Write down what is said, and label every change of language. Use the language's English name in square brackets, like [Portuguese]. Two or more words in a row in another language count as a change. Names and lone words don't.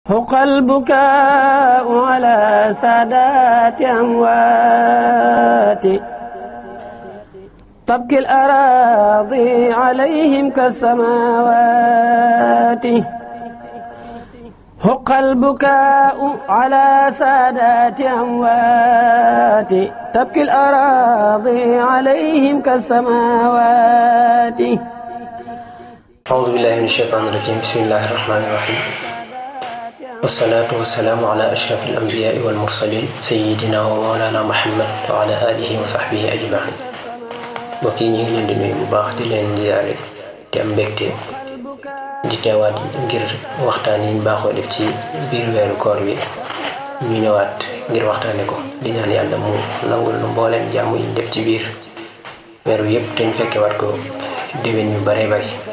[Arabic] حق البكاء على سادات أموات تبكي الأراضي عليهم كالسماوات حق البكاء على سادات أموات تبكي الأراضي عليهم كالسماوات أعوذ بالله من الشيطان الرجيم بسم الله الرحمن الرحيم والصلاة والسلام على أشرف الأنبياء والمرسلين سيدنا ومولانا محمد وعلى آله وصحبه أجمعين [Wolof] mbokk yi ñu ngi leen di nuyu bu baax di leen ziyaare te am mbégte di teewaat ngir waxtaan yi ñu baaxoo def ci biir weeru koor bi ñu ñëwaat ngir waxtaane ko di ñaan yàlla mu nangul nu mbooleem jàmm yi ñu def ci biir weeru yépp te ñu fekke waat ko déwén yu bare bari